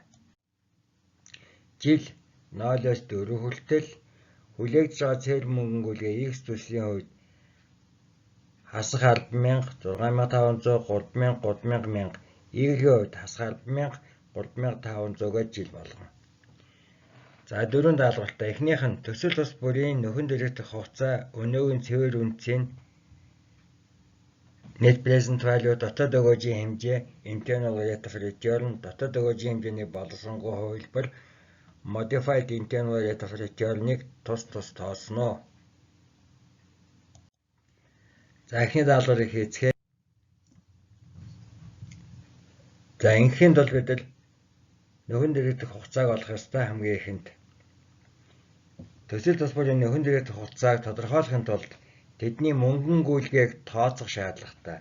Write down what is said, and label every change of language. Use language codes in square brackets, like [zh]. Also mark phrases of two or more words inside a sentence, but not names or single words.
[mn] Жил 0-4 хүртэл хүлээгдэж байгаа цэвэр мөнгөн гүйлгээ X төслийн хувьд хасах 10,000, 6,500, 3,000, 3,000, Y-ийн хувьд хасах 10,000, 3,500 гэж жил болгоно. За дөрвөн даалгавартай. Эхнийх нь төсөл тус бүрийн нөхөн дээрх хугацаа өнөөгийн цэвэр үнцийн [en] net present value [mn] дотоод өгөөжийн хэмжээ [en] internal rate of return [mn] дотоод өгөөжийн хэмжээний боловсронгуй хувилбар [en] modified internal rate of return- [mn] ыг тус тоосноо. За эхний даалгаврыг хийцгээе. За ингээхийн тулд бид нөхөн дээрх хугацааг олох ёстой хамгийн ихэнд. Төсөл тус бүрийн нөхөн дээрх хугацааг тодорхойлохын тулд тэдний мөнгөн гүйлгээг тооцох шаардлагатай.